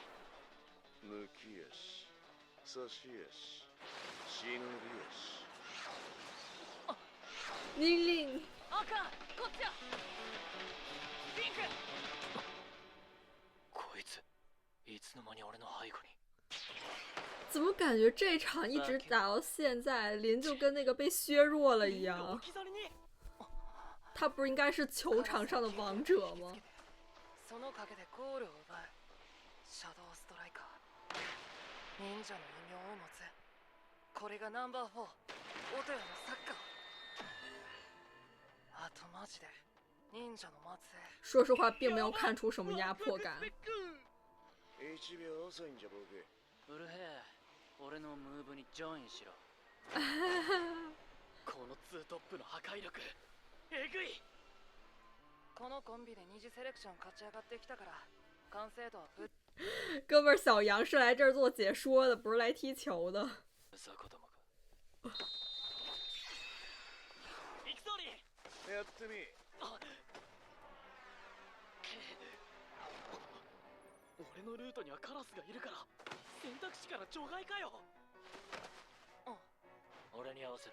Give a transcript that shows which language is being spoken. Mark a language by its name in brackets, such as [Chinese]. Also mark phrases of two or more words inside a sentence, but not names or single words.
[Japanese] 抜き足差し足忍び足。玲玲，赤こっちや。ピンク。こいついつの間に俺の背後に。 [Chinese] 怎么感觉这场一直打到现在，林就跟那个被削弱了一样？他不是应该是球场上的王者吗？ [Japanese] その陰でゴールを奪うシャドウストライカー。忍者の異名を持つ。これがナンバー4、オトヨのサッカー。あとマジで忍者の末裔。 [Chinese] 说实话，并没有看出什么压迫感。 [Japanese] 1秒遅いんじゃボケ。ウルヘイ、俺のムーブにジョインしろ。このツートップの破壊力えぐい。このコンビで二次セレクション勝ち上がってきたから完成度はぶっ。 [Chinese] 哥们儿，小杨是来这儿做解说的，不是来踢球的。 [Japanese] やってみ。俺のルートにはカラスがいるから選択肢から除外かよ。俺に合わせろ。